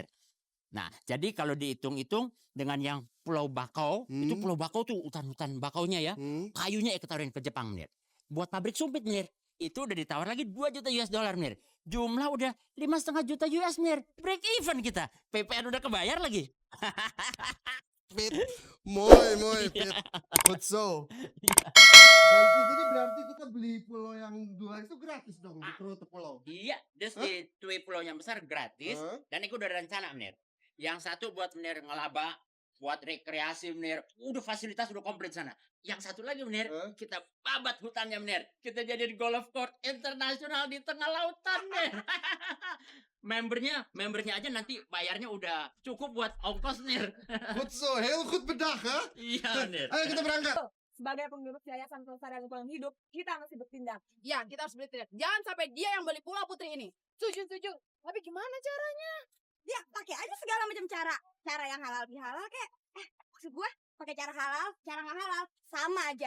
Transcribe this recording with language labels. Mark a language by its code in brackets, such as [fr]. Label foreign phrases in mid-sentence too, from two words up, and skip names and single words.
[id] Nah, jadi kalau dihitung-hitung dengan yang Pulau Bakau, itu Pulau Bakau tuh hutan-hutan bakaunya ya. Kayunya ketawarin ke Jepang, Menir. Buat pabrik sumpit, Menir. Itu udah ditawar lagi 2 juta [en] US dollar, [id] Menir. Jumlah udah 5,5 juta US, Menir. [en] Break even [id] kita. PPN udah kebayar lagi. [en] Pit, moy, Pit. What's so? [id] Nanti jadi berarti kita beli pulau yang 2 itu gratis dong di rute pulau. Iya, terus di pulau yang besar gratis. Dan itu udah rencana, Menir. Yang satu buat Menir ngelaba, buat rekreasi, Menir. Udah fasilitas udah komplit sana. Yang satu lagi, Menir, kita babat hutannya, Menir. Kita jadi di [en] golf court [id] internasional di tengah lautan, Menir. membernya aja nanti bayarnya udah cukup buat ongkos, Menir. [nl] Goed zo, heel goed bedacht, hè? [id] Iya, Menir. Ayo kita berangkat. Sebagai pengurus Yayasan Pelestarian Lingkungan Hidup, kita mesti bertindak. Ya, kita harus bertindak. Jangan sampai dia yang beli pulau Putri ini. Setuju. Tapi gimana caranya? Ya, pakai aja segala macam cara. Cara yang halal bihalal kek. Maksud gue, pakai cara halal, cara nggak halal, sama aja.